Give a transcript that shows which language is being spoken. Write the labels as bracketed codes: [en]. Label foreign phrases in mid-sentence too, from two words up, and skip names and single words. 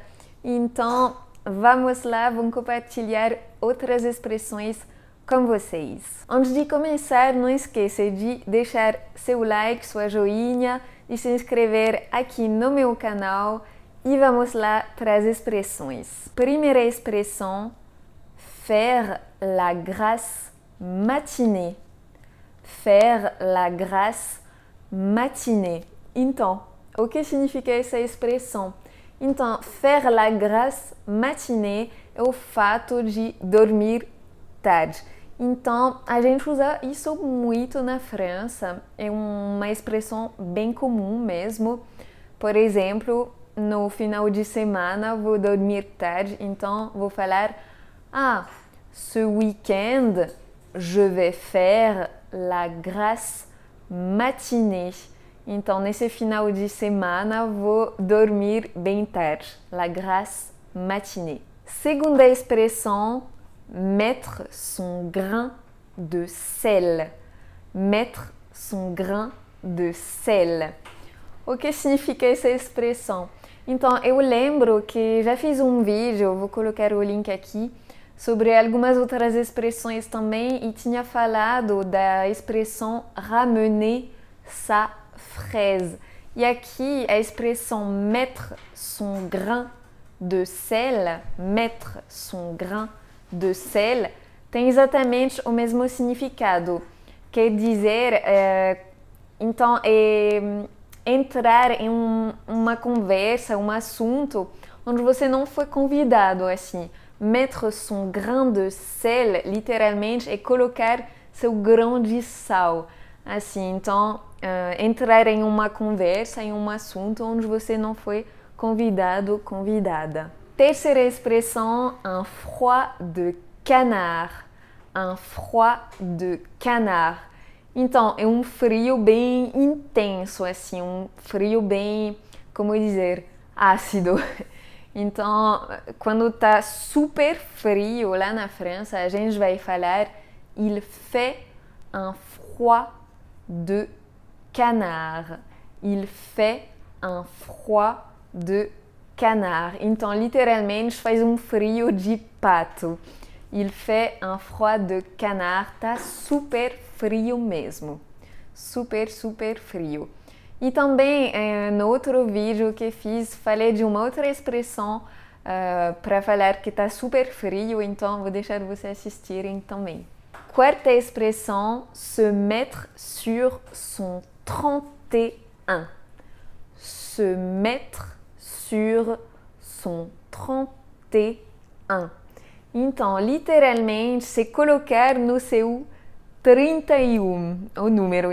[pt] Então, vamos lá, vamos compartilhar outras expressões com vocês. Antes de começar, não esqueça de deixar seu like, sua joinha e se inscrever aqui no meu canal. E vamos lá para as expressões. Primeira expressão, [fr] faire la grasse matinée. Faire la grasse matinée. [pt] Então, o que significa essa expressão? Então, [fr] faire la grasse matinée [pt] é o fato de dormir tarde. Então, a gente usa isso muito na França. É uma expressão bem comum mesmo. Por exemplo, no final de semana vou dormir tarde, então vou falar: [fr] ce week-end je vais faire la grasse matinée. [pt] Então, nesse final de semana, vou dormir bem tarde. [fr] La grasse matinée. [pt] Segunda expressão, [fr] mettre son grain de sel. Mettre son grain de sel. [pt] O que significa essa expressão? Então, eu lembro que já fiz um vídeo, vou colocar o link aqui, sobre algumas outras expressões também e tinha falado da expressão [fr] ramener sa fraise. [pt] E aqui a expressão [fr] mettre son grain de sel, mettre son grain de sel, [pt] tem exatamente o mesmo significado. Quer dizer, então, entrar em uma conversa, um assunto onde você não foi convidado, assim. [fr] Mettre son grain de sel, [pt] literalmente, é colocar seu grão de sal. Assim, então, entrar em uma conversa, em um assunto onde você não foi convidado, convidada. Terceira expressão, [fr] un froid de canard. Un froid de canard. [pt] Então, é um frio bem intenso, assim, um frio bem, como dizer, ácido. Então, quando tá super frio lá na França, a gente vai falar [fr] il fait un froid de canard. Il fait un froid de canard. [pt] Então, literalmente, faz um frio de pato. [fr] Il fait un froid de canard. [pt] Tá super frio mesmo. Super, super frio. E também, no outro vídeo que fiz, falei de uma outra expressão para falar que tá super frio, então vou deixar vocês assistirem também. Quarta expressão, [fr] se mettre sur son 31. Se mettre sur son 31. [pt] Então, literalmente, se colocar no seu 31, o número.